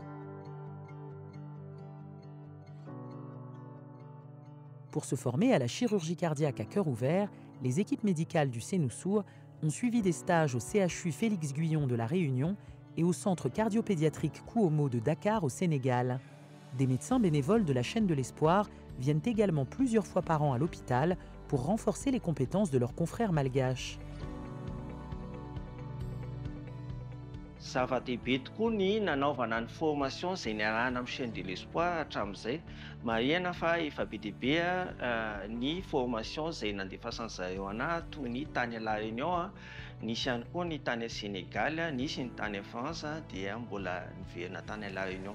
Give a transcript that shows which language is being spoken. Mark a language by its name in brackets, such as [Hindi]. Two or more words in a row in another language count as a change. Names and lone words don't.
[French] Pour se former à la chirurgie cardiaque à cœur ouvert, les équipes médicales du Senussu ont suivi des stages au CHU Félix Guyon de La Réunion et au centre cardiopédiatrique Kouomo de Dakar au Sénégal. Des médecins bénévoles de la chaîne de l'espoir viennent également plusieurs fois par an à l'hôpital pour renforcer les compétences de leurs confrères malgaches. [Malagasy] Zava-dehibe tokoa ny nanaovana ny formation izay niarahana amin'ny chaîne de l'espoir hatramin'izay. Marihana fa efa be dia be ny formation izay nandefasany zareo anahy toy ny tany à La Réunion, nisy ihany koa ny tany à Sénégal, nisy ny tany à France dia mbola niverina tany à La Réunion.